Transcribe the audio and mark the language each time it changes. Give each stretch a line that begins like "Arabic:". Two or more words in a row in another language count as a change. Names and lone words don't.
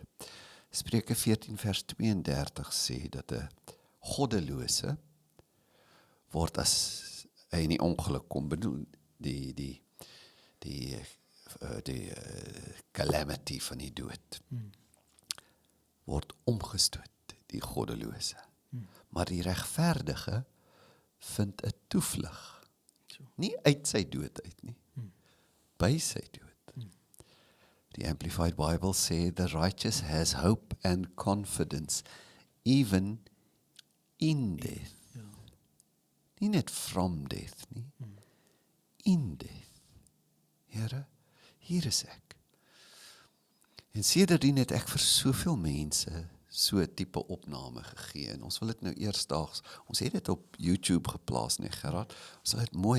Afrikaans: Spreuke 14 vers 32 sê dat 'n goddelose word as hy in die ongeluk kom, bedoel die calamity van die dood, word omgestoot, die goddelose. Maar die regverdige vind 'n toevlug, nie uit sy dood uit nie, by sy dood. Die Amplified Bible sê,
English: the righteous has hope and confidence, even in death.
Afrikaans: Nie net
English: from death
Afrikaans: nie,
English: in death.
Afrikaans: Here, hier is ek. En sedertdien het ek vir soveel mense so 'n tipe opname gegee, en ons wil dit nou eersdaags, ons het dit op YouTube geplaas, nee Gerard, ons sal dit mooi